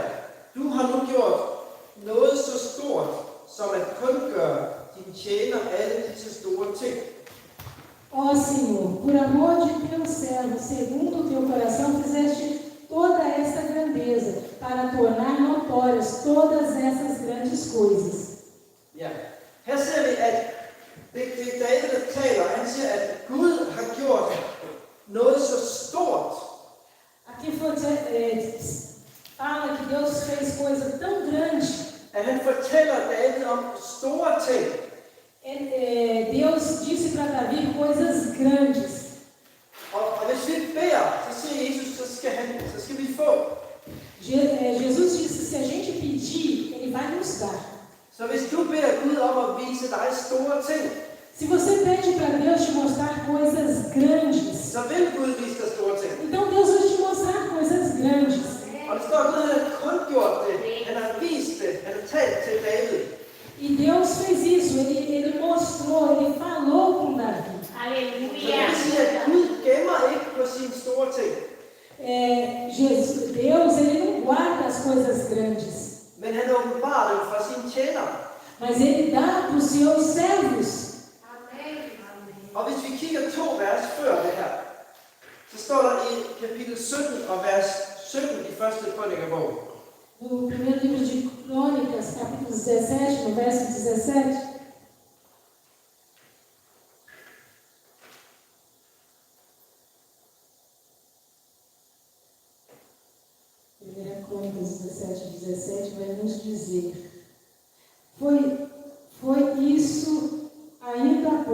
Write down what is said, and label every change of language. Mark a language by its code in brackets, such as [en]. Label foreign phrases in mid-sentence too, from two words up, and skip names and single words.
[da] Du har nu gjort noget så stort, som at kundgøre din tjener alle disse store ting. [pt] Ó Senhor, por amor de teu servo, segundo o teu coração, fizeste toda esta grandeza, para tornar notórias todas essas grandes coisas. [da] Ja. Her ser vi, at det er David, der taler. Han siger, at Gud har gjort noget så stort. [pt] Aqui fala que Deus fez coisa tão grande. [da] At han fortæller David om store ting. [pt] Deus disse para Davi coisas grandes. [da] Og hvis vi beder, så siger Jesus, så skal vi få. [pt] Jesus disse, se a gente pedir, Ele vai nos dar. [da] Så hvis du beder Gud om at vise dig store ting, [pt] Se você pede para Deus te mostrar coisas grandes, [da] så vil Gud vise dig store ting. [pt] então Deus vai te mostrar coisas grandes. [da] Og det står, at Gud har kun gjort det. Han har vist det. Han har talt til David. [pt] E Deus fez isso, ele mostrou, ele falou com Davi. [da] Så det [pt] Aleluia. [da] vil sige, at Gud gemmer ikke på sine store ting. [pt] Deus, ele não guarda as coisas grandes, [da] Men han åbenbarer dem for sine tjenere. [pt] mas ele dá para os seus servos. [da] Og hvis vi kigger 2 vers før det her, så står der i kapitel 17 og vers 17 i første Krønikebog. [pt] No primeiro livro de Crônicas, capítulo 17, no verso 17. Primeira Crônicas 17 vai nos dizer: Foi isso ainda há